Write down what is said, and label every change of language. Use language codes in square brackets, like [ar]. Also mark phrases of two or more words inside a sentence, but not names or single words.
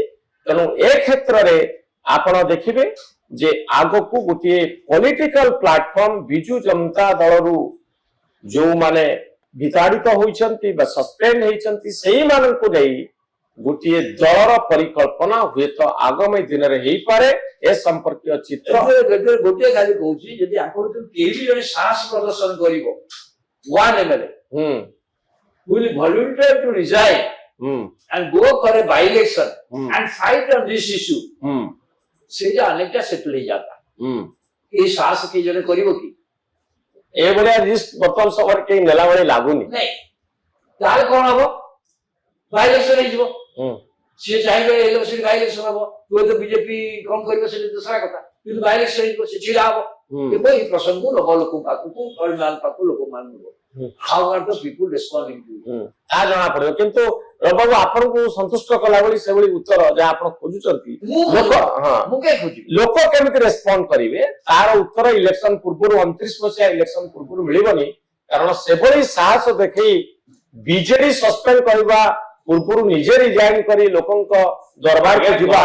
[or] ତେଣୁ ଏ କ୍ଷେତ୍ରରେ ଆପଣ ଦେଖିବେ ଯେ ଆଗକୁ ଗୋଟିଏ ପଲିଟିକାଲ ପ୍ଲାଟଫର୍ମ ବିଜୁ ଜନତା ଦଳରୁ ଯୋଉମାନେ ବିତାଡ଼ିତ ହୋଇଛନ୍ତି ବା ସସ୍ପେଣ୍ଡ ହେଇଛନ୍ତି ସେଇମାନଙ୍କୁ ନେଇ ଗୋଟିଏ ଦଳର ପରିକଳ୍ପନା ହୁଏତ ଆଗାମୀ ଦିନରେ ହେଇପାରେ। ଏ ସମ୍ପର୍କୀୟ ଚିତ୍ର ଗୋଟିଏ ଖାଲି କହୁଛି, ଯଦି ଆପଣ କେହି ବି ଜଣେ ସାହସ ପ୍ରଦର୍ଶନ କରିବ [en] one MLA will volunteer to resign and go for a by-election and fight on this issue, [or] ସେ ଯେ ଅନେକଟା ସେଟଲ ହେଇଯାତା। ଏ ସାହସ କେହି ଜଣେ କରିବ କି? ଏଭଳିଆ ରିସ୍କ ବର୍ତ୍ତମାନ ସମୟରେ କେହି ନେଲା ଭଳି ଲାଗୁନି। ନାଇଁ, ତାହେଲେ କଣ ହବ? ବାଇ-ଇଲେକ୍ସନ ହେଇଯିବ। ସିଏ ଚାହିଁବେ ଇଲେକ୍ସନ ବାଇ-ଇଲେକ୍ସନ ହବ, ହୁଏତ ବିଜେପି କଣ କରିବ ସେଟା ଦୋସରା କଥା, କିନ୍ତୁ ବାଇ-ଇଲେକ୍ସନ ହେଇଯିବ, ସେ ଛିଡା ହବ। କିନ୍ତୁ ଏଇ ପ୍ରସଙ୍ଗକୁ ନବ ଲୋକ ପାଖକୁ, ପରିମାଣ ପାଖକୁ ଲୋକମାନେ ନବ। [en] How are the people responding to it? [or] ତାହା ଜଣା ପଡିବ। କିନ୍ତୁ ରବାବୁ ଆପଣଙ୍କୁ ସନ୍ତୁଷ୍ଟ କଲା ଭଳି ସେଭଳି ଉତ୍ତର ଯାହା ଆପଣ ଖୋଜୁଛନ୍ତି ମୁଁ କାହିଁ ଖୋଜିବି? ଲୋକ କେମିତି ରେସ୍ପଣ୍ଡ କରିବେ ତାର ଉତ୍ତର ଇଲେକ୍ସନ ପୂର୍ବରୁ 29 ମସିହା ଇଲେକ୍ସନ ପୂର୍ବରୁ ମିଳିବନି। କାରଣ ସେଭଳି ସାହସ ଦେଖେଇ ବିଜେଡି ସସ୍ପେଣ୍ଡ କରିବା ପୂର୍ବରୁ ନିଜେ ରିଜାଇନ କରି ଲୋକଙ୍କ ଦରବାରକୁ ଯିବା।